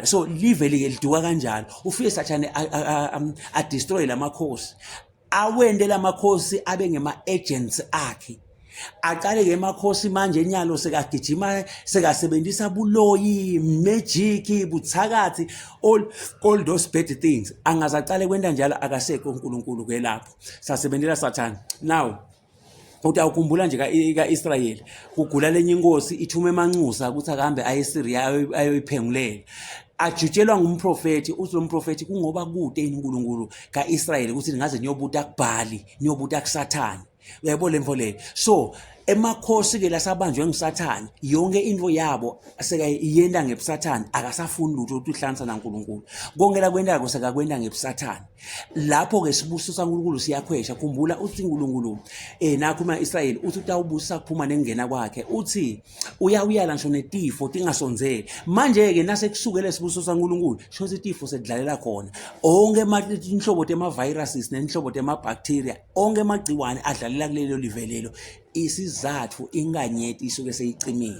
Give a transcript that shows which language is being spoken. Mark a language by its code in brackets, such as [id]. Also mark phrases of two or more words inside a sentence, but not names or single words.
[ss] So live liduka kanjalo ufike Sathane a destroy lamakhosi awende lamakhosi abe ngema agents akhe aqale ke emakhosi manje enyalo sekagijima sekasebenzisa buloyi magic buthakathi [en] all those bad things [ss] angazacale kwenda njalo akasekho uNkulunkulu ke lapho sasebenzela Sathane. Now uthi awukhumbula nje kaIsrayeli kugula lenye inkosi ithume emanxusa ukuthi akahambe ayeSiria ayoyiphengulela ajutshelwa ngumprofeti uthi lo mprofeti kungoba kude uNkulunkulu kaIsrayeli ukuthi ningaze niyobuta kuBhali niyobuta kuSathane. Uyayibona lemvo leyo. So emakhosi ke lasabanjwe ngiSathane yonke into yabo sekayiyenda ngebusathane akasafuni lutho ukuthi uhlanisa naNkulunkulu kongela kwendako sekakwenda ngebusathane. Lapho ke sibusiso saNkulunkulu siyakhwesha khumbula uthi uNkulunkulu nakho umaIsrayeli uthi utawubusisa kuphuma nengena kwakhe uthi uyawuyala ngisho netifo tingasonzeli manje ke nasekusukele sibusiso saNkulunkulu shothi itifo sedlalela khona onke inhlobo tema viruses nenhlobo tema bacteria onke amagciwane adlalela kulelo livelelo isizathu iNkanyeti isuke seyicimile.